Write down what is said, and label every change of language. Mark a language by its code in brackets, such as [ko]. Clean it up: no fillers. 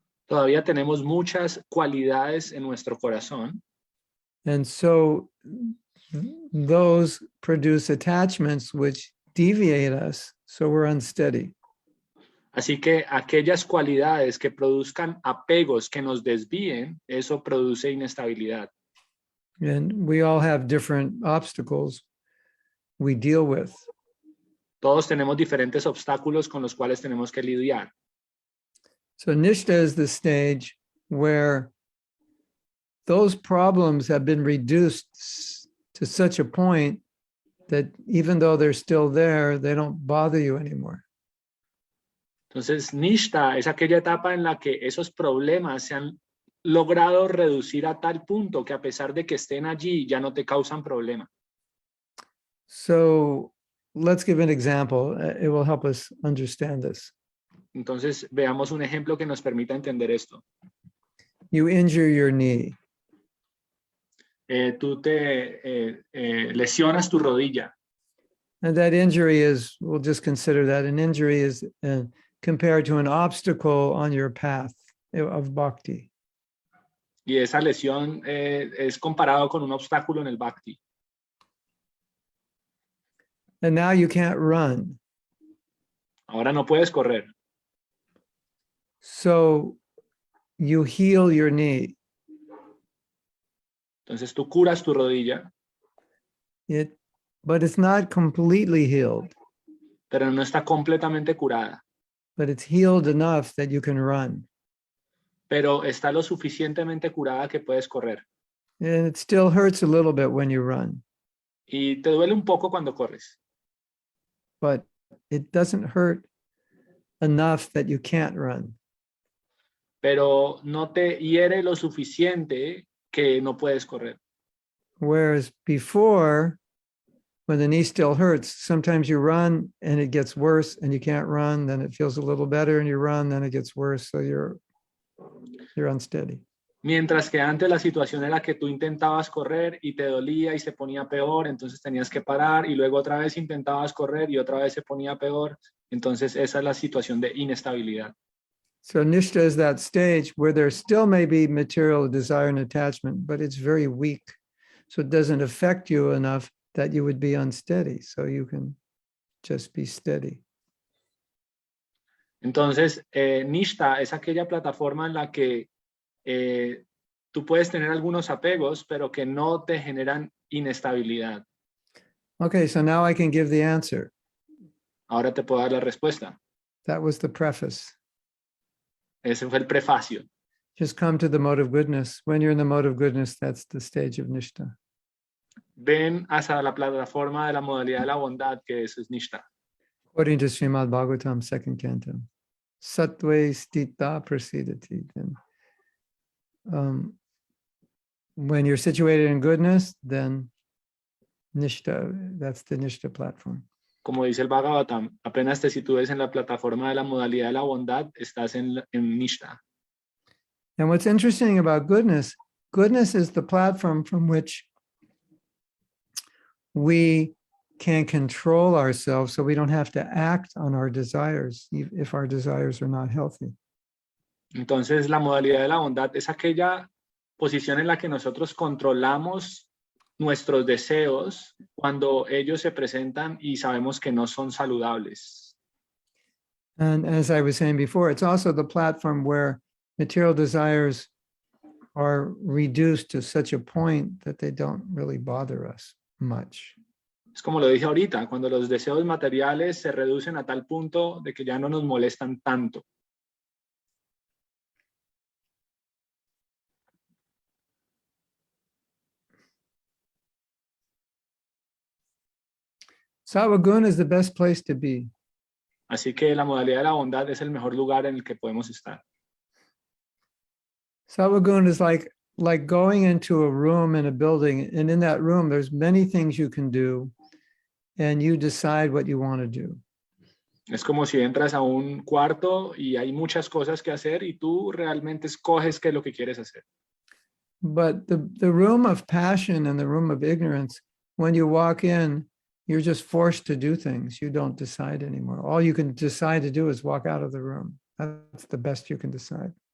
[es] Todavía tenemos muchas cualidades en nuestro corazón. [en] And so those produce attachments which deviate us, so we're unsteady. [es] Así que aquellas cualidades que produzcan apegos que nos desvíen, eso produce inestabilidad. [en] And we all have different obstacles we deal with. [es] Todos tenemos diferentes obstáculos con los cuales tenemos que lidiar. [en] So Nishta is the stage where those problems have been reduced to such a point that even though they're still there, they don't bother you anymore. [es] Entonces, Nishta es aquella etapa en la que esos problemas se han logrado reducir a tal punto que a pesar de que estén allí, ya no te causan problema. [en] So let's give an example. It will help us understand this. [es] Entonces, veamos un ejemplo que nos permita entender esto. [en] You injure your knee. [es] Tú te lesionas tu rodilla. [en] And that injury is, we'll just consider that an injury is compared to an obstacle on your path of bhakti. [es] Y esa lesión es comparado con un obstáculo en el bhakti. [en] And now you can't run. [es] Ahora no puedes correr. [en] So you heal your knee. [es] Entonces tú curas tu rodilla, [en] But it's not completely healed, [es] pero no está completamente curada. [en] but it's healed enough that you can run. [es] Pero está lo suficientemente curada que puedes correr. [en] And it still hurts a little bit when you run, [es] Y te duele un poco cuando corres, [en] but it doesn't hurt enough that you can't run. [es] pero no te hiere lo suficiente que no puedes correr. [en] Whereas before, when the knee still hurts, sometimes you run and it gets worse and you can't run, then it feels a little better and you run, then it gets worse, so you're unsteady. [es] Mientras que antes la situación era que tú intentabas correr y te dolía y se ponía peor, entonces tenías que parar y luego otra vez intentabas correr y otra vez se ponía peor. Entonces esa es la situación de inestabilidad. [en] So Nishta is that stage where there still may be material desire and attachment, but it's very weak. So it doesn't affect you enough that you would be unsteady. So you can just be steady. [es] Entonces, Nishta es aquella plataforma en la que tú puedes tener algunos apegos, pero que no te generan inestabilidad. [en] Okay, so now I can give the answer. [es] Ahora te puedo dar la respuesta. [en] That was the preface. [es] Ese fue el prefacio. [en] Just come to the mode of goodness. When you're in the mode of goodness, that's the stage of Nishta. [es] Ven hasta la plataforma de la modalidad de la bondad, que eso es Nishta. [en] According to Srimad Bhagavatam, second canto. [sa] sattve stita prasidati. [en] Then, when you're situated in goodness, then nishta, that's the nishta platform. [es] Como dice el Bhagavatam, apenas te sitúes en la plataforma de la modalidad de la bondad, estás en Nishta. [en] And what's interesting about goodness, goodness is the platform from which we can control ourselves so we don't have to act on our desires if our desires are not healthy. [es] Entonces, la modalidad de la bondad es aquella posición en la que nosotros controlamos nuestros deseos cuando ellos se presentan y sabemos que no son saludables. [en] And as I was saying before, it's also the platform where material desires are reduced to such a point that they don't really bother us much. [es] Es como lo dije ahorita, cuando los deseos materiales se reducen a tal punto de que ya no nos molestan tanto. [en] Sattva-guna is the best place to be. [es] Así que la modalidad de la bondad es el mejor lugar en el que podemos estar. [en] Sattva-guna is like going into a room in a building, and in that room there's many things you can do, and you decide what you want to do. [es] Es como si entras a un cuarto y hay muchas cosas que hacer y tú realmente escoges qué es lo que quieres hacer. [en] But the room of passion and the room of ignorance, when you walk in, you're just forced to do things. You don't decide anymore. All you can decide to do is walk out of the room. That's the best you can decide.